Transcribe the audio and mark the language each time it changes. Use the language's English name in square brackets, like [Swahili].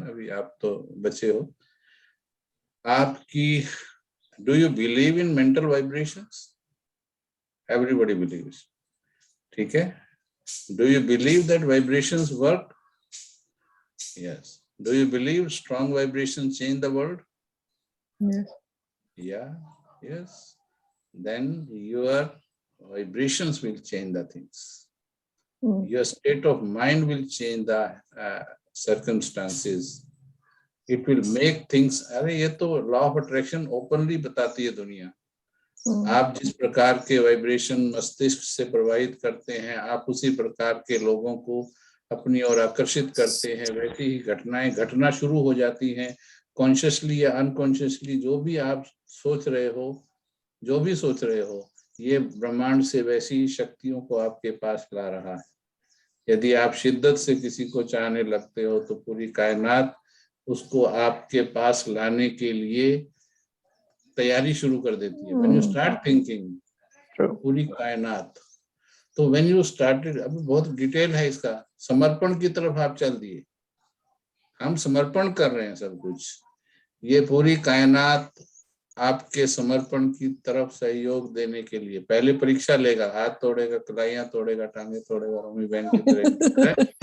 [Hindi] अभी आप तो बचे हो। आपकी, [English] Do you believe in mental vibrations? Everybody believes, [Hindi] ठीक है। [English] Do you believe that vibrations work? Yes. Do you believe strong vibrations change the world? Yes. Yeah, yes. Then your vibrations will change the things. Your state of mind will change the circumstances. It will make things, [Hindi] अरे ये तो law of attraction openly बताती है दुनिया। आप जिस प्रकार के वाइब्रेशन मस्तिष्क से प्रभावित करते हैं, आप उसी प्रकार के लोगों को अपनी ओर आकर्षित करते हैं। वैसी ही घटनाएं घटना शुरू हो जाती हैं, कॉन्शियसली या अनकॉन्शियसली। जो भी आप सोच रहे हो, जो भी सोच रहे हो, ये ब्रह्मांड से वैसी शक्तियों को आपके पास ला रहा है। यदि आप शिद्दत से किसी को चाहने लगते हो तो पूरी कायनात उसको आपके पास लाने के लिए तैयारी शुरू कर देती है। [English] When you start thinking, [Hindi] पूरी कायनात। तो [English] when you started, [Hindi] अभी बहुत डिटेल है इसका, समर्पण की तरफ आप चल दिए। हम समर्पण कर रहे हैं सब कुछ। ये पूरी कायनात आपके समर्पण की तरफ सहयोग देने के लिए पहले परीक्षा लेगा। हाथ तोड़ेगा, कलाइयां तोड़ेगा, टांगे तोड़ेगा, रोमी बहन की तरह।